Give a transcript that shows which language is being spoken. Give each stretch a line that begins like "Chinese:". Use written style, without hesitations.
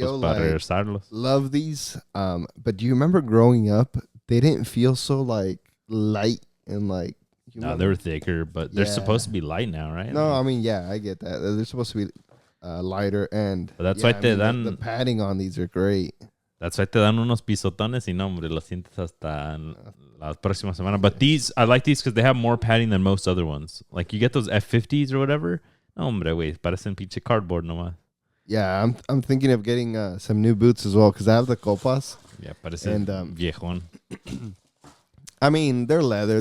Spanish: Yo, para like, regresarlos.
English: Love these. But do you remember growing up? They didn't feel so like light and like. No, they were thicker, but they're supposed to be light now, right? No, I mean, yeah, I get that. They're supposed to be lighter, and but that's why
Spanish: te dan
English: the padding on these are great. That's why
Spanish: te dan unos pisotones y no, hombre, lo sientes hasta la próxima semana.
English: But these, I like these because they have more padding than most other ones. Like you get those F50s or whatever.
Spanish: No, hombre, güey, parecen pinche cardboard nomás.
English: Yeah, I'm thinking of getting some new boots as well because I have the copas.
Spanish: Yeah, parecen viejón.
English: I mean, they're leather.